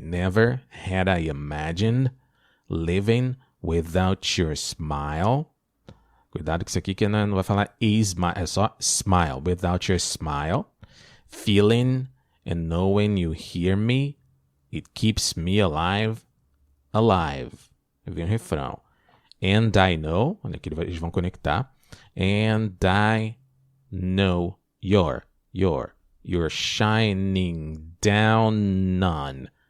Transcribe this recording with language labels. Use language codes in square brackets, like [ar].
[en] Never had I imagined living without your smile. [pt] Cuidado que isso aqui que não vai falar smile, é só smile. [en] Without your smile, feeling and knowing you hear me, it keeps me alive, alive. [pt] Vem o refrão. [en] And I know, [pt] olha aqui eles vão conectar. [en] And I know you're shining down